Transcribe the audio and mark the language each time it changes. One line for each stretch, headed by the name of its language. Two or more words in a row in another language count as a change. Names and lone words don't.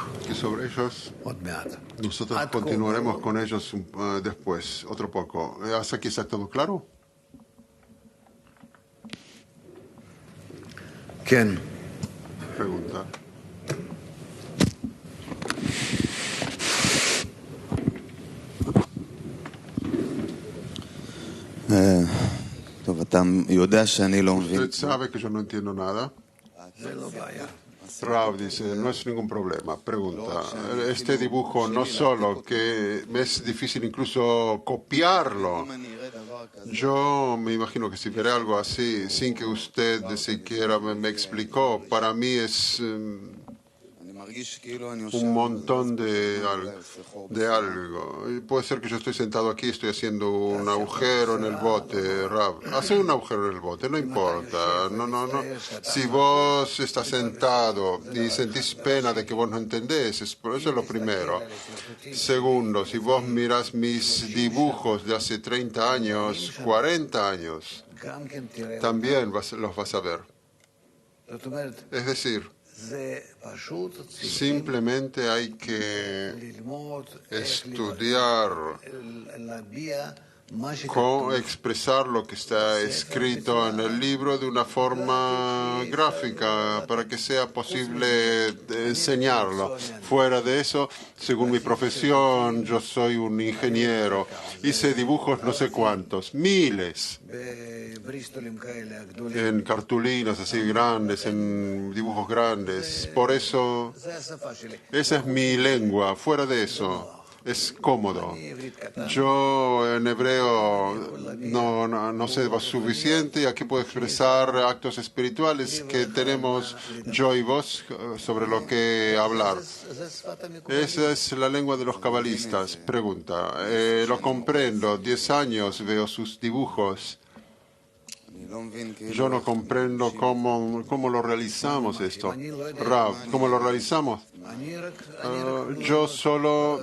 Spanish: Y sobre ellos,
Hebrew: עוד מעט.
Spanish: nosotros continuaremos con ellos después, otro poco. ¿Hasta aquí está todo claro?
Hebrew: כן,
Spanish: Pregunta.
Hebrew: טוב, אתה יודע שאני לא מבין.
Spanish: Usted sabe que yo no entiendo nada.
Hebrew: זה לא בעיה.
Spanish: Rav dice, no es ningún problema. Pregunta, este dibujo no solo que me es difícil incluso copiarlo. Yo me imagino que si veré algo así, sin que usted siquiera me explicó, para mí es un montón de algo. Y puede ser que yo estoy sentado aquí, estoy haciendo un agujero en el bote, Rav. Hace un agujero en el bote, no importa. No. Si vos estás sentado y sentís pena de que vos no entendés, eso es lo primero. Segundo, si vos mirás mis dibujos de hace 30 años, 40 años,
Hebrew: גם כן תראה,
Spanish: también los vas a ver.
Hebrew: זאת אומרת,
Spanish: Es decir,
Hebrew: זה פשוט צריכים
Spanish: simplemente hay que
Hebrew: ללמוד
Spanish: estudiar
Hebrew: להביע מה
Spanish: cómo
Hebrew: שכתוב.
Spanish: expresar lo que está escrito en el libro de una forma gráfica para que sea posible enseñarlo. Fuera de eso, según mi profesión, yo soy un ingeniero. Hice dibujos no sé cuántos, miles,
Hebrew: בבריסטולים כאלה הגדולים.
Spanish: en cartulinas así grandes, en dibujos grandes. Por eso,
Hebrew: זה השפה שלי.
Spanish: esa es mi lengua. Fuera de eso, es cómodo. Yo en hebreo no sé suficiente y aquí puedo expresar actos espirituales que tenemos yo y vos sobre lo que hablar.
Hebrew: זה שפת המקום.
Spanish: Esa es la lengua de los cabalistas. Pregunta. Lo comprendo. 10 años veo sus dibujos. Yo no comprendo cómo lo realizamos esto. Rav, ¿cómo lo realizamos?
Hebrew: אני רק
Spanish: Yo solo